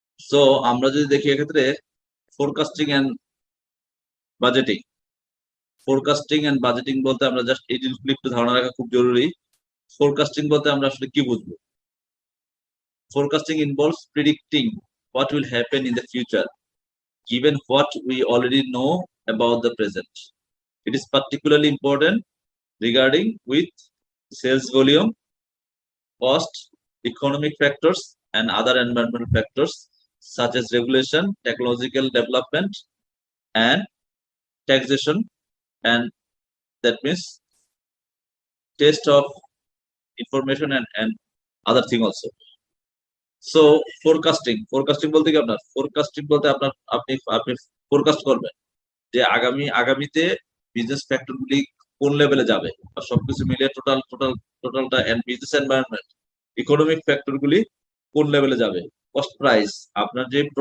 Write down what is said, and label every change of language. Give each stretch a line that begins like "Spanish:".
Bangla: So আমরা যদি দেখি এক্ষেত্রে forecasting and budgeting, forecasting and budgeting বলতে আমরা জাস্ট এই জিনিসগুলো একটু ধারণা রাখা খুব জরুরি। ফোরকাস্টিং বলতে আমরা আসলে কি বুঝবো?
English: Forecasting involves predicting what will happen in the future, given what we already know about the present. It is particularly important regarding with sales volume, cost, economic factors, and other environmental factors such as regulation, technological development, and taxation, and that means test of information and other thing also.
Bangla: So forecasting বলতে কি আপনার forecasting বলতে আপনার আপনি আপনি forecast করবেন যে আগামীতে বিজনেস ফ্যাক্টর গুলি কোন লেভেলে যাবে, আর সবকিছু মিলিয়ে টোটালটা and business environment, economic factor গুলি কোন লেভেলে যাবে, কস্ট প্রাইস, আপনার যে